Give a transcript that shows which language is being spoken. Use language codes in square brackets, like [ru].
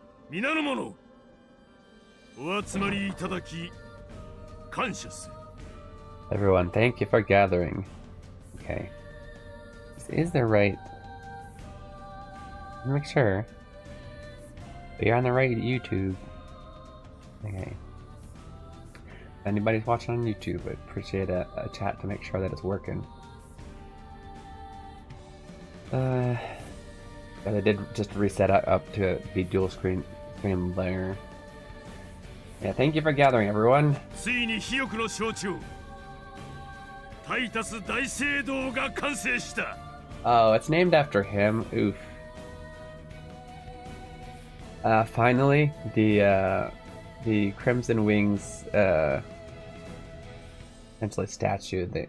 [ja] Minarumono, お集まりいただき感謝する。 [en] Everyone, thank you for gathering. Okay. Is there right? Make sure. But you're on the right YouTube. Okay. If anybody's watching on YouTube, I'd appreciate a chat to make sure that it's working. But I did just reset up to be dual screen there. Yeah, thank you for gathering, everyone. [ja] ついに肥沃の象徴、タイタス大聖堂が完成した。 [en] Oh, it's named after him. Oof. Finally, the Crimson Wings essentially statue.